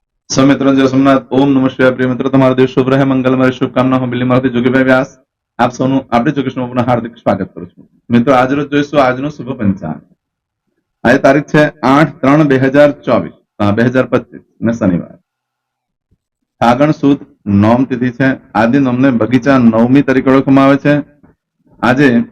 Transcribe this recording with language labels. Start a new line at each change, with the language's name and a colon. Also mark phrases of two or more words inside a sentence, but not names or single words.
Gujarati: સૌમિત્ર જય સોમનાથ
Sanskrit: ओम नमः शिवाय
Gujarati: પ્રિય મિત્ર તમારો દિવસ શુભ રહે મંગલમય શુભકામના હું બિલીમાંથી જોગીભાઈ વ્યાસ આપ સૌનું આપણે જોગેશમાં પુનઃ હાર્દિક સ્વાગત કરું છું મિત્રો આજ રોજ જોઈશું આજનો શુભ પંચાંગ આજે તારીખ છે 8/3/2024 2025 ને શનિવાર ફાગણ સુદ નોમ તિથિ છે આદિ નોમને બગીચા નવમી તરીકે ઓળખવામાં આવે છે આજે